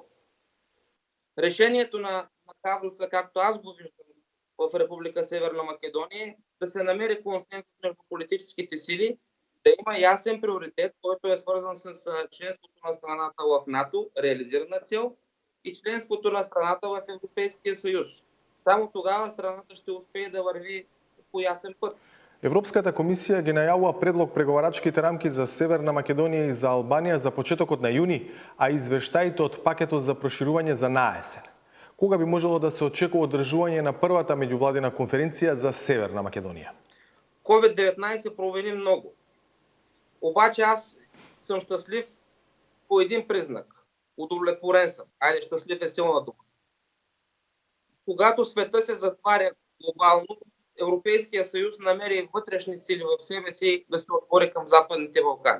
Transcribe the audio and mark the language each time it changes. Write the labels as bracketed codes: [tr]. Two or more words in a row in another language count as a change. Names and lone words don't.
[bg] Решението на казуса, както аз го виждам в Република Северна Македония, да се намери консенсус между политическите сили, да има ясен приоритет, който е свързан с членството на страната в НАТО, реализирана цел, и членството на страната в Европейския съюз. Само тогава страната ще успее да върви по ясен път. [mk] Европската комисија ги најавува предлог преговарачките рамки за Северна Македонија и за Албанија за почетокот на јуни, а извештаите од пакетот за проширување за наесен. Кога би можело да се очекува одржување на првата меѓувладина конференција за Северна Македонија? [bg] COVID-19 провери много. Обаче аз съм щастлив по един признак. Удовлетворен съм. Айде, щастлив е силна дума. Когато света се затваря глобално, Европейския съюз намери вътрешни сили в себе си да се отвори към Западните Балкани.